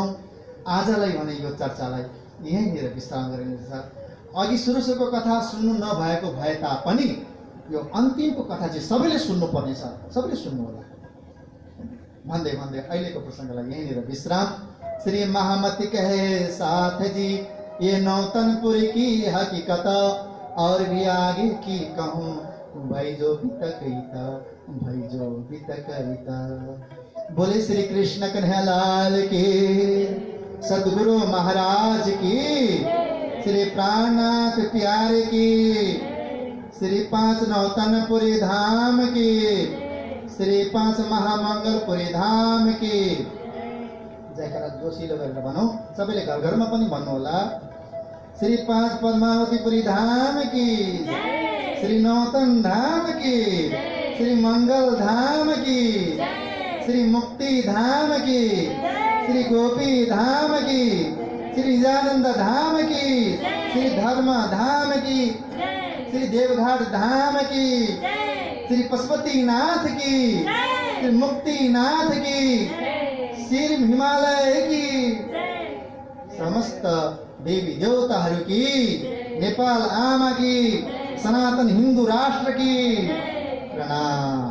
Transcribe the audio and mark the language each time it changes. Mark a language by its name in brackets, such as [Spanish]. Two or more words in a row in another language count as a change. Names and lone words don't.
[Nepali] आजलाई भने यो चर्चालाई यहीँनिर विश्राम गरिनेछ। अघि सुरुको कथा सुन्नु नभएको भए तापनि यो अन्तिमको कथा चाहिँ सबैले सुन्नुपर्नेछ, सबैले सुन्नु होला भन्दै भन्दै अहिलेको प्रसङ्गलाई यहीँनिर विश्राम। [Hindi] श्री महामती कहे साथ जी ये नौतनपुर की हकीकत और भी आगे की कहूँ, भाई जो बीतकईता भाई जो बीतकईता। बोले श्री कृष्ण कन्हैयालाल की, सदगुरु महाराज की, श्री प्राणनाथ प्यारे की, श्री 5 नौतनपुरी धाम की, श्री 5 महामंगलपुरी धाम की। [Nepali] जयकारा जोशीले गरेर भनौँ, सबैले घर घरमा पनि भन्नु होला। [Hindi] श्री 5 पद्मावतीपुरी धाम की, श्री नौतन धाम की, श्री मंगल धाम की, श्री मुक्ति धाम की, श्री गोपी धाम की, श्री निजानंद धाम की, श्री धर्म धाम की, श्री देवघाट धाम की, श्री पशुपतिनाथ की, श्री मुक्तिनाथ की, श्री हिमालय की, समस्त देवी देवताहरू की, नेपाल आमा की, सनातन हिंदू राष्ट्र की प्रणाम।